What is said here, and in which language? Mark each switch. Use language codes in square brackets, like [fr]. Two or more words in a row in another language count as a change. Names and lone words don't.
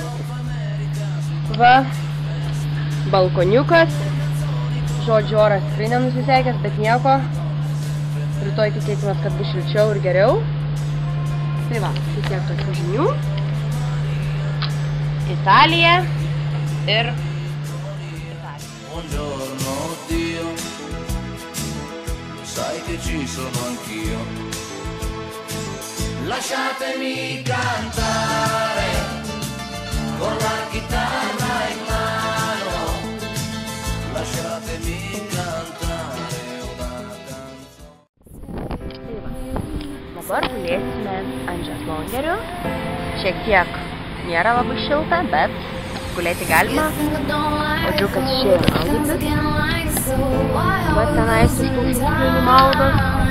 [lt] Va, balkoniukas. Žodžiu, oras tikrai nenusisekęs, bet nieko. Rytoj tikėkimės, kad bus šilčiau ir geriau. Tai va, tiek tokių žinių. Italija ir [it] Buongiorno Dio, sai che ci sono anch'io. Lasciatemi cantare con la chitarra in mano. Lasciatemi cantare una canzone. [lt] dabar gulėsime ant žeslongerių. Šiek tiek nėra labai šilta, bet gulėti galima. O džiukas išėjo maudytis. Va tenais iš tų šuklinių maudos.